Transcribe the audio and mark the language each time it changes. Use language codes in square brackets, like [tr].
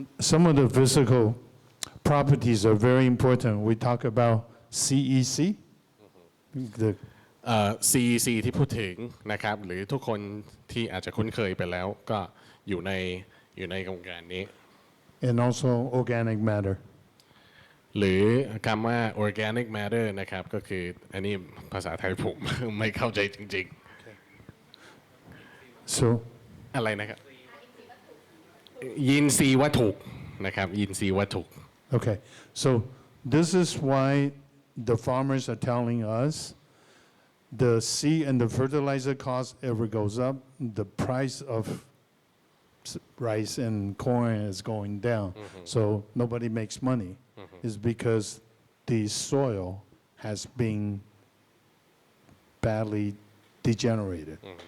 [en] Some of the physical properties are very important. We talk about CEC. The [th] CEC ที่พูดถึงนะครับหรือทุกคนที่อาจจะคุ้นเคยไปแล้วก็อยู่ในโครงการนี้ [en] and also organic matter. [th] หรือคำว่า organic matter นะครับก็คืออันนี้ภาษาไทยผม ไม่เข้าใจจริง [en] So [th] ๆอะไรนะครับยินทรีย์วัตถุนะครับยินทรีย์วัตถุ [en] okay, so this is why the farmers are telling us the seed and the fertilizer cost ever goes up, the price of rice and corn is going down. So nobody makes money. It's because the soil has been badly degenerated.